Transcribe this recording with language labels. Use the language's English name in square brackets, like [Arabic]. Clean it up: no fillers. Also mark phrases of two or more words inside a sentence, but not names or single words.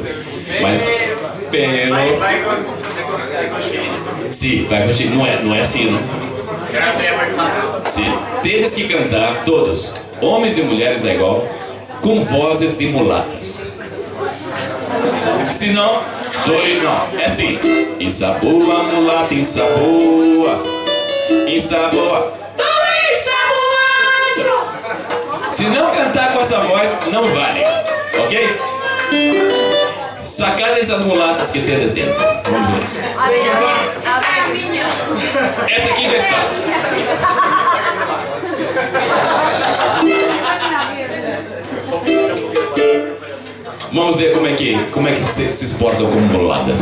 [Portuguese] Mas, sim, vai continuar, não é assim, não? Sim, temos que cantar todos, homens e mulheres da igual, com vozes de mulatas. Senão, não, é assim: ensaboa, mulata, ensaboa, ensaboa, tô ensaboando. Se não cantar com essa voz, não vale, ok? Sacar essas mulatas que tem dentro. Vamos ver. Essa aqui já está. Vamos ver como é que se exportam como mulatas.